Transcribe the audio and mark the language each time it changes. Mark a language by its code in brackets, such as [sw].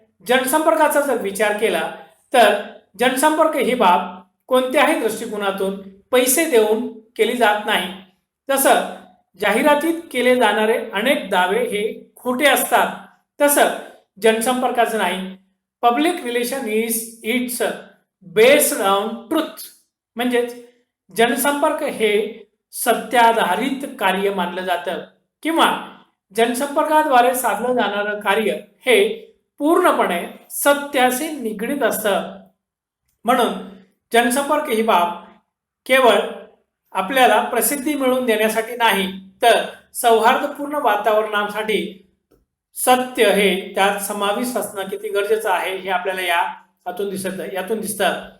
[mr] जनसंपर्काचा जर विचार केला तर जनसंपर्क ही बाब कोणत्याही दृष्टिकोनातून पैसे देऊन केली जात नाही. जसं जाहिरातीत केले जाणारे अनेक दावे हे खोटे असतात, तसं जनसंपर्काचं नाही. [en] Public relation it's based on truth. [mr] म्हणजेच जनसंपर्क हे सत्याधारित कार्य मानलं जातं किंवा जनसंपर्काद्वारे साधलं जाणारं कार्य हे पूर्णपणे सत्याशी निगडीत असतं. म्हणून जनसंपर्क ही बाब केवळ आपल्याला प्रसिद्धी मिळवून देण्यासाठी नाही, तर सौहार्दपूर्ण वातावरणासाठी सत्य हे त्यात समाविष्ट असणं किती गरजेचं आहे हे आपल्याला यातून दिसतं.